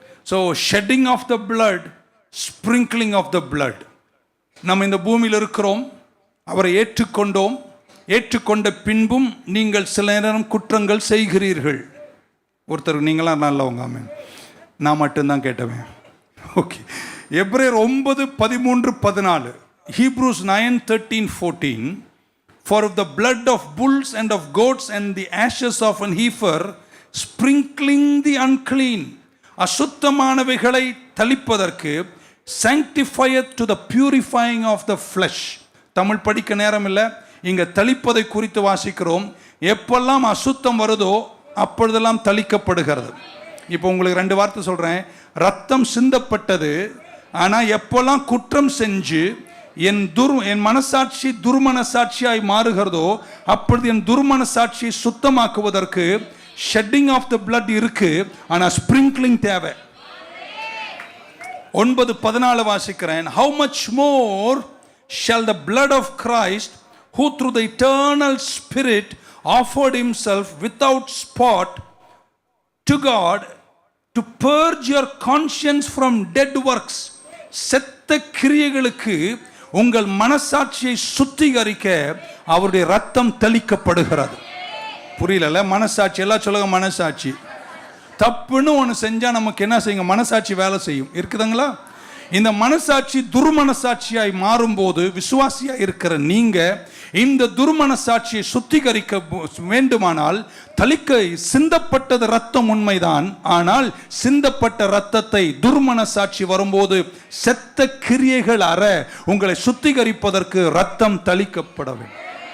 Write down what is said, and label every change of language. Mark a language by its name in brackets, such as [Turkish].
[English] So shedding of the blood, sprinkling of the blood. [Tamil] நம்ம இந்த பூமியில் இருக்கிறோம், அவரை ஏற்றுக்கொண்டோம். ஏற்றுக்கொண்ட பின்பும் நீங்கள் சில நேரம் குற்றங்கள் செய்கிறீர்கள். ஒருத்தர் நீங்களாம் நல்லவங்க ஆமென், நான் மட்டும்தான் கேட்டவேன். ஓகே. எபிரேயர் 9:13-14, [English] Hebrews 9:13-14, for if the blood of bulls and of goats and the ashes of an heifer sprinkling the unclean, [Tamil] அசுத்தமானவைகளை தளிப்பதற்கு, [English] sanctifieth to the purifying of the flesh. [Tamil] Tamil படிக்க நேரம் இல்லை, இங்க தளிப்பதை குறித்து வாசிக்கிறோம். எப்பெல்லாம் அசுத்தம் வருதோ அப்பொழுதெல்லாம் தளிக்கப்படுகிறது. இப்போ உங்களுக்கு 2 வார்த்தை சொல்றேன். ரத்தம் சிந்தப்பட்டது, ஆனால் எப்பெல்லாம் குற்றம் செஞ்சு என் மனசாட்சி துர்மனசாட்சியாய் மாறுகிறதோ அப்பொழுது என் துர்மனசாட்சியை சுத்தமாக்குவதற்கு [English] shedding of the blood [Tamil] இருக்கு, ஆனால் ஸ்ப்ரிங்க்லிங் தேவை. 9:14 வாசிக்கிறேன். [English] How much more shall the blood of Christ, who through the eternal Spirit offered himself without spot to God, to purge your conscience from dead works. [Tamil] செத்த கிரியைகளுக்கு உங்கள் மனசாட்சியை சுத்திகரிக்க அவருடைய ரத்தம் தெளிக்கப்படுகிறது. புரியல? மனசாட்சி எல்லாம் சொல்லுங்க. மனசாட்சி தப்புன்னு ஒன்று செஞ்சா நமக்கு என்ன செய்யுங்க? மனசாட்சி வேலை செய்யும். இருக்குதுங்களா? இந்த மனசாட்சி துர்மனசாட்சியாய் மாறும்போது விசுவாசியாய் இருக்கிற நீங்க இந்த துர்மனசாட்சியை சுத்திகரிக்க வேண்டுமானால் சிந்தப்பட்டது ரத்தம் உண்மைதான், ஆனால் சிந்தப்பட்ட ரத்தத்தை துர்மனசாட்சி வரும்போது செத்த கிரியைகள் அற உங்களை சுத்திகரிப்பதற்கு ரத்தம் தளிக்கப்பட வேண்டும்.